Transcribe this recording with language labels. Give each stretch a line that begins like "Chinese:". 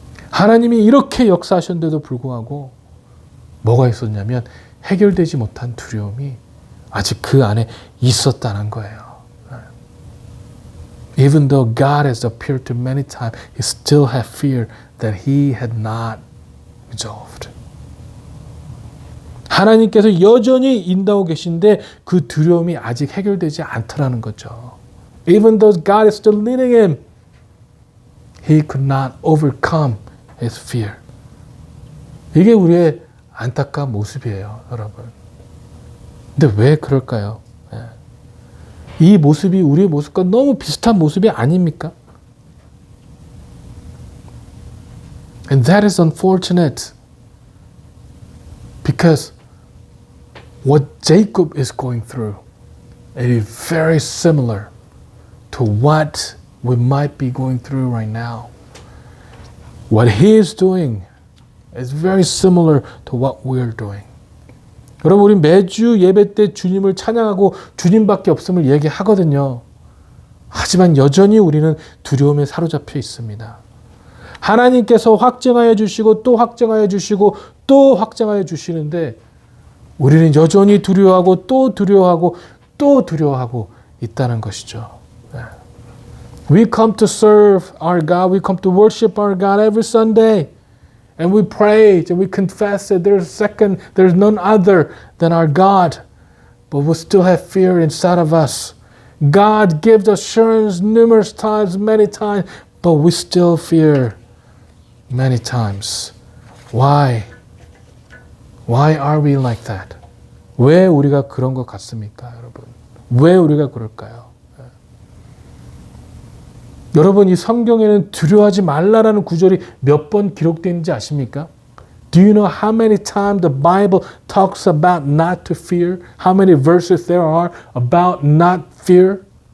Korean: 하나님이 이렇게 역사하셨는데도 불구하고 뭐가 있었냐면 해결되지 못한 두려움이 아직 그 안에 있었다는 거예요.
English: Even though God has appeared to many times, he still had fear that he had not resolved.
Korean: 하나님께서 여전히 인도하고 계신데 그 두려움이 아직 해결되지 않더라는 거죠.
English: Even though God is still leading him, he could not overcome his fear.
Korean: 이게 우리의 안타까운 모습이에요, 여러분. 근데 왜 그럴까요? 이 모습이 우리의 모습과 너무 비슷한 모습이 아닙니까?
English: And that is unfortunate because what Jacob is going through it is very similar to what we might be going through right now. What he is doing is very similar to what we are doing.
Korean: 여러분, 우리 매주 예배 때 주님을 찬양하고 주님밖에 없음을 얘기하거든요. 하지만 여전히 우리는 두려움에 사로잡혀 있습니다. 하나님께서 확증하여 주시고 또 확증하여 주시고 또 확증하여 주시는데 우리는 여전히 두려워하고 또 두려워하고 또 두려워하고 있다는 것이죠.
English: We come to serve our God. We come to worship our God every Sunday. And we pray and we confess that there's none other than our God. But we still have fear inside of us. God gives assurance numerous times, many times, but we still fear many times. Why? Why are we like that?
Korean: 왜 우리가 그런 것 같습니까, 여러분? 왜 우리가 그럴까요? 여러분, 이 성경에는 두려워하지 말라라는 구절이 몇 번 기록되는지 아십니까?
English: Do you know how many times the Bible talks about not to fear? How many verses there are about not fear?